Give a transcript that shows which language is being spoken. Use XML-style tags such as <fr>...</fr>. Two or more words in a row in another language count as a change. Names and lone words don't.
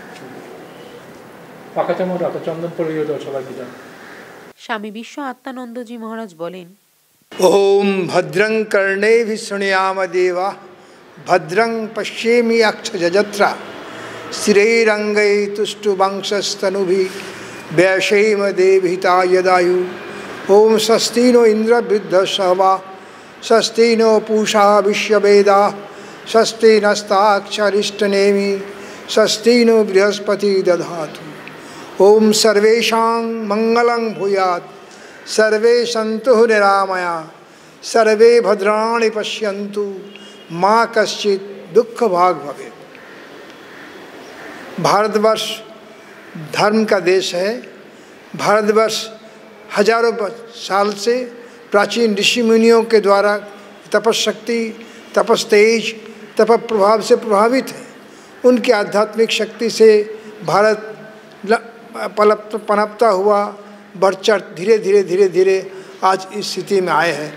<bn>পাকা চামচ রাখো চন্দন পরিয়ে দাও সবাইকে দাও। স্বামী বিশ্ব আত্মানন্দজি মহারাজ বলেন,</bn> <sa>ओम भद्रं कर्णेभिः शृणुयाम देवा भद्रं पश्येमि अक्षयजत्रा स्थिरैरङ्गैः तुष्टुवंशस्तनुभिः व्यशेम देवहिता यदायु। ओम स्वस्ति नो इन्द्रवृद्धश्रवा स्वस्ति नो पूषा विश्ववेदाः स्वस्ति नस्ताक्षरिष्टनेमि स्वस्ति नो बृहस्पति दधातु। ओम सर्वेषां मंगलं भूयात् सर्वे सन्तु निरामया सर्वे भद्राणि पश्यन्तु माँ कश्चित् दुख भाग भवेत्।</sa> <hi>भारतवर्ष धर्म का देश है। भारतवर्ष हजारों साल से प्राचीन ऋषि मुनियों के द्वारा तपशक्ति तपस्तेज तप प्रभाव से प्रभावित है। उनकी आध्यात्मिक शक्ति से भारत पनपता हुआ बढ़ चढ़ धीरे धीरे धीरे धीरे आज इस स्थिति में आए हैं।</hi>